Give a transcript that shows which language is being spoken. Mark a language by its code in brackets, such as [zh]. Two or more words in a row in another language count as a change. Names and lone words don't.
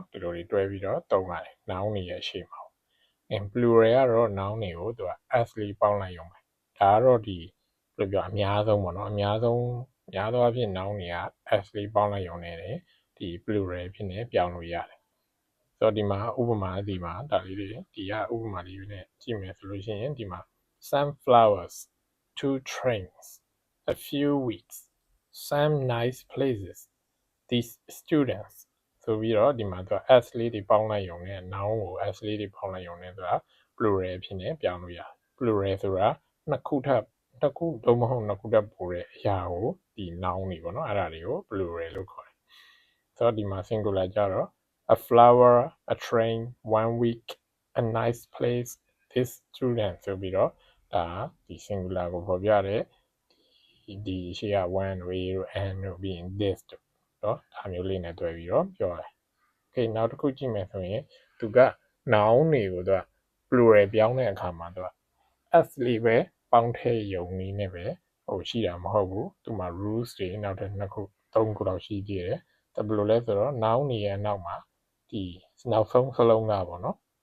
[my] ဒီလိုတွေတွဲပြီးတော့သုံးပါတယ် noun တွေရဲ့အရှိမplural ကတော့ noun တွေကိုသူက s လေးပေါင်းလိုက်ရုံပဲဒါကတော့ဒီဘယ်လိုပြောအများဆုံးပေါ့နော်အများသောအဖြစ် noun တွေက s လေးပေါင်းလိုက်ရုံနဲ့ဒီ plural ဖြစ်နေပြောင်းလို့ရတယ်ဆိုတော့ဒီမှာဥပမာဒီမှာဒါ လေးတွေဒီကဥပမာလေးတွေနဲ့ကြည့်မယ်ဆိုလို့ရှိရင်ဒီမှာ [en] sunflowers 2 trains a few weeks some nice places these students [my] ဆိုပြီးတော့ဒီမှာသူက s လေးတွေပေါင်းလိုက်ရုံနဲ့ noun ကို s လေးတွေပေါင်းလိုက်ရုံနဲ့သူ က plural ဖြစ်နေပြောင်းလို့ရတယ် plural ဆိုတာနှစ်ခုသို့မဟုတ်နှစ်ခုထပ်ပိုတဲ့အရာကိုဒီ noun တွေပေါ့နော်အဲ့ဒါတွေကို plural လို့ခေါ်တယ်ဆိုတော့ဒီမှာ singular ကြတော့ [en] a flower a train 1 week a nice place this student [my] ဆိုပြီးတော့ဒါဒီ singular ကိုဖော်ပြတယ်ဒီရှေ့က one တို့ a တို့ n တို့ပြီးရင် this တို့နော်ဒါမျိုးလေးနဲ့တွဲပြီးတော့ပြောတယ် okay နောက်တစ်ခုကြည့်မယ်ဆိုရင်သူက noun တွေကိုသူက plural ပြောင်းတဲ့အခါမှာသူက s လေးပဲပေါင်းထည့်ရုံနည်းနဲ့ပဲရှိတာမဟုတ်ဘူးသူမှာ rules တွေနောက်ထပ်နှစ်ခုသုံးခုလောက်ရှိသေးတယ်ဒါဘယ်လိုလဲဆိုတော့ noun တွေရဲ့နောက်မှာဒီနောက်ဆုံးစလုံးကပေါ့နော်